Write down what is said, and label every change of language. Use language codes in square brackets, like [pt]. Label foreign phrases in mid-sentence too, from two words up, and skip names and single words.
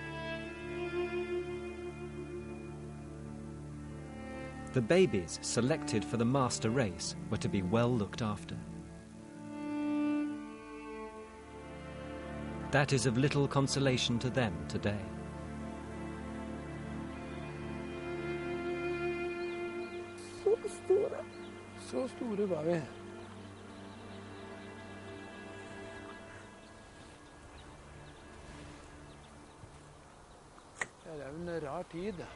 [en] The babies selected for the master race were to be well looked after. That is of little consolation to them today. [no] Så store var vi. Det er en rar tid.